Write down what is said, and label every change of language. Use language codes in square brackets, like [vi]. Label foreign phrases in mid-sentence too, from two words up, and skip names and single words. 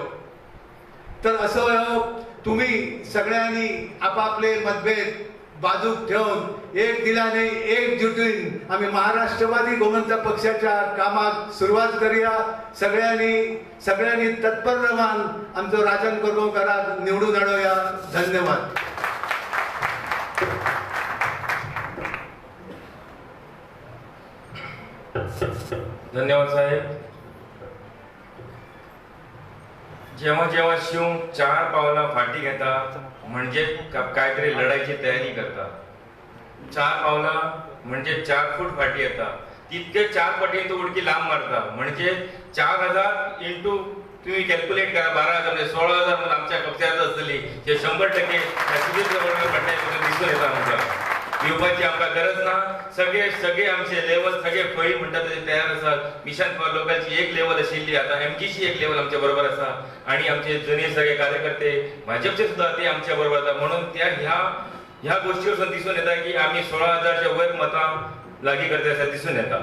[kok] तर असो तुम्ही सगळ्यांनी आपापले मतभेद बाजूक ठेवून एक दिलाने एकजुटीन आम्ही महाराष्ट्रवादी गोमंतक पक्षाच्या कामाक सुरुवात करूया. सगळ्यांनी तत्पर रावन आमचो राजन कोरगांवकाराक निवडून हाडूया. धन्यवाद. धन्यवाद साहेब. जेव्हा जेव्हा शिव 4 पावला फाटी घेता म्हणजे काहीतरी लढाईची तयारी करता. 4 पावला म्हणजे 4 फूट फाटी येता. तितके 4 पटीने तो उडकी लांब मारता म्हणजे 4000 इंटू तुम्ही कॅल्क्युलेट करा 12,000 म्हणजे 16,000 म्हणून आमच्या कब्जात असलेली हे 100% दिसून येता. आमच्या येवपाची आमकां गरज ना. सगळे आमचे लेवल सगळे फळी म्हणटा तसे तयार आसात. मिशन फॉर लोकलची एक लेवल आशिल्ली आता एमजीची एक लेवल आमच्या बरोबर आसा आणि आमचे जुने सगळे कार्यकर्ते भाजपचे सुद्धा ते आमच्या बरोबर आसा. म्हणून त्या ह्या गोष्टीवरून दिसून येता की आम्ही 16,000च्या वयर मतां लागीं करता अशें दिसून येता.